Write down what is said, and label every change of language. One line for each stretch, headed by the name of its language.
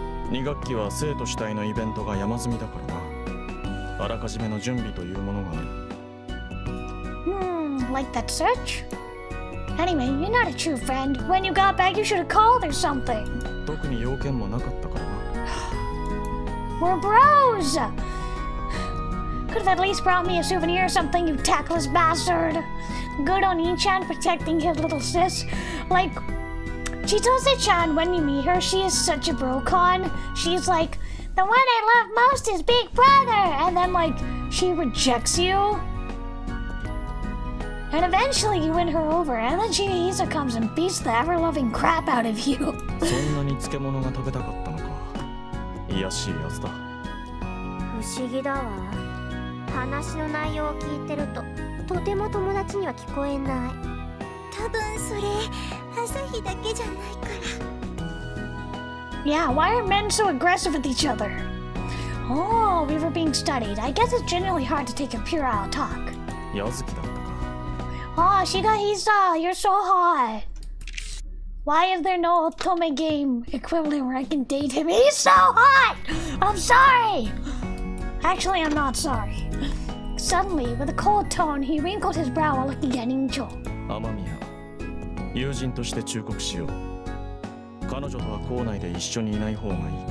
Japanese: 2学期は生徒主体のイベントが山積みだからな。あらかじめの準備というものがある。
English: Like that search? Anyway, you're not a true friend. When you got back, you should have called or something.
Japanese: 特に要件もなかったからな。
English: We're bros! Could have at least brought me a souvenir or something, you tactless bastard. Good on Ichan protecting his little sis. Like, Chitose-chan, when you meet her, she is such a bro-con. She's like, the one I love most is Big Brother! And then, like, she rejects you. And eventually you win her over, and then Shigehisa comes and beats the ever-loving crap out of you.
Japanese: そんなに漬物が食べたかったのか。いやしいやつだ。不思議だわ。話の内容を聞いてるととても友達には聞こえない。多分それ朝日だけじゃないから。
English: Yeah, why are men so aggressive with each other? Oh, we were being studied. I guess it's generally hard to take a puerile talk.
Japanese: 矢月だったか。
English: Oh, Shigahisa, you're so hot. Why is there no Otome game equivalent where I can date him? He's so hot! I'm sorry! Actually, I'm not sorry. Suddenly, with a cold tone, he wrinkled his brow while looking at Incho.
Japanese: 雨宮、友人として忠告しよう。彼女とは校内で一緒にいない方がいい。